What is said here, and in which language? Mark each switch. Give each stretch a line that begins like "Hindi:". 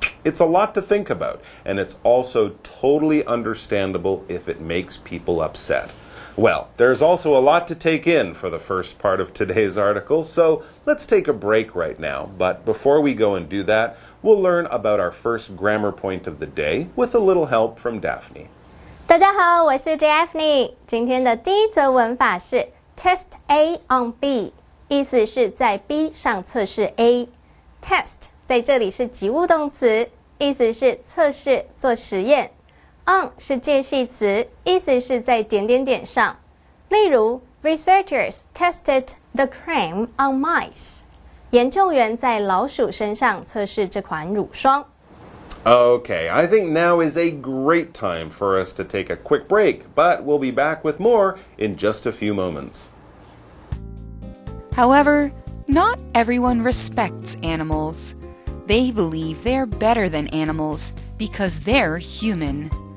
English: It's a lot to think about, and it's also totally understandable if it makes people upset. Well, there's also a lot to take in for the first part of today's article, so let's take a break right now. But before we go and do that, we'll learn about our first grammar point of the day with a little help from Daphne.
Chinese: 大家好，我是 Daphne。今天的第一则文法是 Test A on B， 意思是在 B 上测试 A。Test 在这里是及物动词，意思是测试、做实验。 On 是介系词，意思是在点点点上。例如
English: Researchers tested the cream on mice。
Chinese: 研究员在老鼠身上测试这款乳霜。
English: Okay, I think now is a great time for us to take a quick break, but we'll be back with more in just a few moments. However, not everyone respects animals. They believe they're better than animals because they're human.